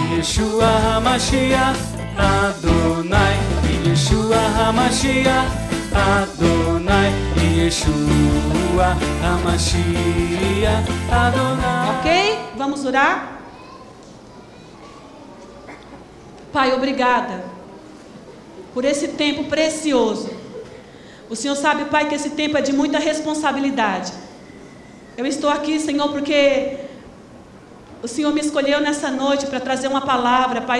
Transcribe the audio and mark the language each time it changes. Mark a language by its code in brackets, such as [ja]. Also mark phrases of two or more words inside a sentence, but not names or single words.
[he] ישוע המשיח אדוני, ישוע המשיח אדוני, ישוע המשיח אדוני. [pt] Ok? Vamos orar? Pai, obrigada por esse tempo precioso. O Senhor sabe, Pai, que esse tempo é de muita responsabilidade. Eu estou aqui, Senhor, porque o Senhor me escolheu nessa noite para trazer uma palavra, Pai.